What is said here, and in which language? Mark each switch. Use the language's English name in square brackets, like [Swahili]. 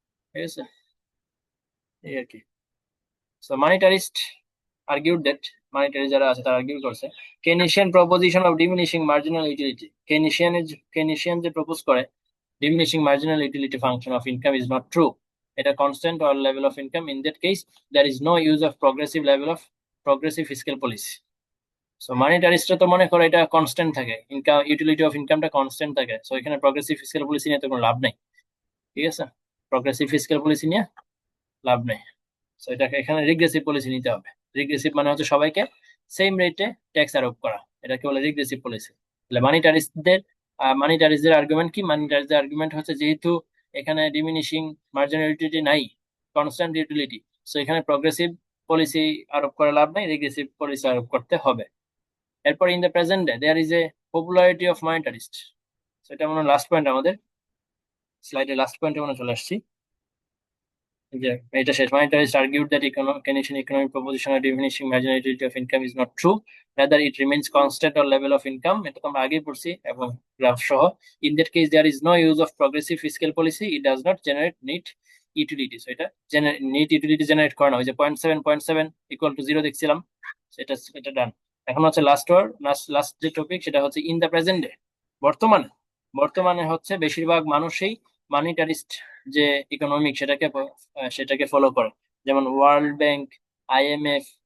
[Bangla] ঠিক আছে, এই আর কি। [English] so monetarist argued that, [Bangla] মানিটারি যারা আছে তারা আর্গুই করছে, [English] Keynesian proposition of diminishing marginal utility, [Bangla] কেনিশিয়ান যে প্রপোজ করে [English] diminishing marginal utility function of income is not true. At a constant or level of income, in that case, there is no use of progressive fiscal policy. [Bangla] So মনিটারিস্টরা তো মনে করে এটা constant থাকে, income utility of ইনকামটা constant থাকে, so এখানে progressive fiscal policy নিয়ে তো কোনো লাভ নেই। ঠিক আছে, প্রগ্রেসিভ ফিসক্যাল পলিসি নিয়ে লাভ নেই। সো এটাকে এখানে রিগ্রেসিভ পলিসি নিতে হবে। রিগ্রেসিভ মানে হচ্ছে সবাইকে সেম রেটে ট্যাক্স আরোপ করা, এটাকে বলে রিগ্রেসিভ পলিসি। তাহলে মানিটারিস্টদের আর্গুমেন্ট কি, মানিটারিস্টদের আর্গুমেন্ট হচ্ছে যেহেতু এখানে ডিমিনিশিং মার্জিনাল ইউটিলিটি নাই, কনস্ট্যান্ট ইউটিলিটি, সো এখানে প্রগ্রেসিভ পলিসি আরোপ করে লাভ নাই, রিগ্রেসিভ পলিসি আরোপ করতে হবে। এরপর [English] in the present day there is a popularity of monetarist, [Bangla] সেটা মনে লাস্ট পয়েন্ট, আমাদের স্লাইডের লাস্ট পয়েন্টে মনে চলে আসছি যে এটা শেষ। [English] Monetarists argued that Keynesian economic proposition of diminishing marginal utility of income is not true. Rather, it remains constant or level of income. [Bangla] এটা তো আমরা আগেই পড়ছি এবং গ্রাফ সহ। [English] In that case, there is no use of progressive fiscal policy. It does not generate net utility. [Bangla] So এটা net utility generate করে না। ওই যে 0.7 equal to 0 দেখছিলাম, এটা ডান। এখন হচ্ছে লাস্ট যে টপিক, সেটা হচ্ছে [English] in the present day, [Bangla] বর্তমানে। বর্তমানে হচ্ছে বেশিরভাগ মানুষই মানিটারিস্ট যে ইকোনমিক সেটাকে ফলো করে, যেমন ওয়ার্ল্ড ব্যাংক, আইএমএফ,